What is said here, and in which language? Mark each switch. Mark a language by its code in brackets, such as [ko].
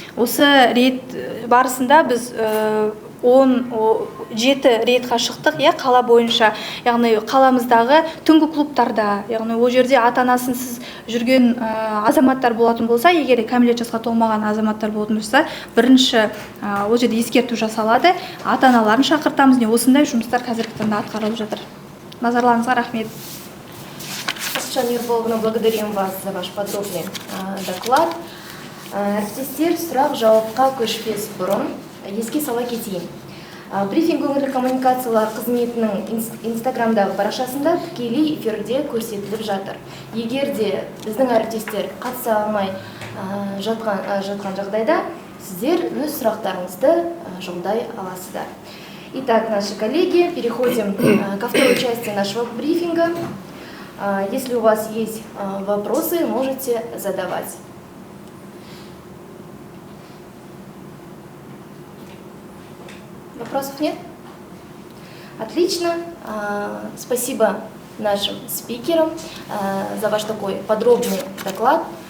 [kk] Осы рейд барысында біз 17 рейдқа шықтық, қала бойынша, яғни қаламыздағы түнгі клубтарда, яғни ол жерде ата-анасынсыз жүрген азаматтар болатын болса, егер кәмелет жасқа толмаған азаматтар болатын болса, бірінші ол жерде ескерту жасалады, ата-аналарын шақыртамыз, не осындай жұмыстар қазіргі таңда атқарылып жатыр. Назарларыңызға рахмет. [ru] Асчан Ерболовна, благодарим вас за ваш подробный доклад. [kk] Әріптестер, сұрақ-жауапқа көшпес бұрын еске сала кетейін. Брифинг өңірлік коммуникациялар қызметінің инстаграмдағы парақшасында тікелей эфирде көрсетіліп жатыр. Егер де біздің әріптестер қатыса алмай жатқан жағдайда, сіздер өз сұрақтарыңызды жолдай аласыздар. [ru] Итак, наши коллеги, переходим ко второй части нашего брифинга. Если у вас есть вопросы, можете задавать. Вопросов нет? Отлично. Спасибо нашим спикерам за ваш такой подробный доклад.